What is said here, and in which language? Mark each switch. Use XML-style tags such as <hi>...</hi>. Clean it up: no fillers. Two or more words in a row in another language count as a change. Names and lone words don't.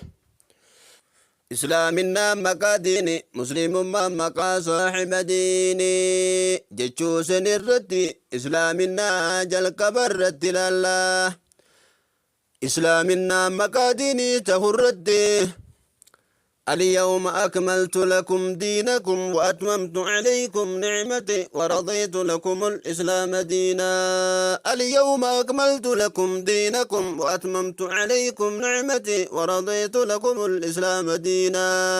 <om>islaaminaa maqaa diini muslimummaa maqaa saaxiba diini jechuu sen irratti islaaminaa jalqaba irratti ilaalla. islaaminaa maqaa diinii tahuu irratti</om> <ar>اليوم أكملت لكم دينكم وأتممت عليكم نعمتي ورضيت لكم الإسلام دينا. اليوم أكملت لكم دينكم وأتممت عليكم نعمتي ورضيت لكم الإسلام دينا.</ar>